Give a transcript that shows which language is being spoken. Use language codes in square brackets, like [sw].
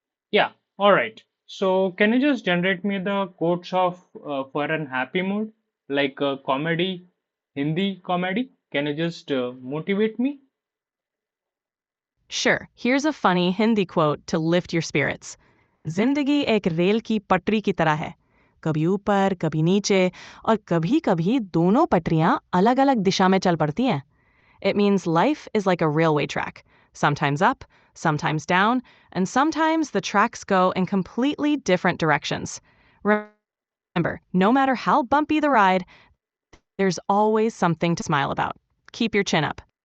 [en] Yeah, all right. So, can you just generate me the quotes of for an happy mood, like comedy, Hindi comedy? Can you just motivate me? Sure, here's a funny Hindi quote to lift your spirits. [hi] जिंदगी एक rail की पटरी की तरह है, कभी ऊपर कभी नीचे और कभी-कभी दोनों पटरियां अलग-अलग दिशा में चल पड़ती हैं. [en] It means life is like a railway track, sometimes up, sometimes down, and sometimes the tracks go in completely different directions. Remember, no matter how bumpy the ride, there's always something to smile about. Keep your chin up.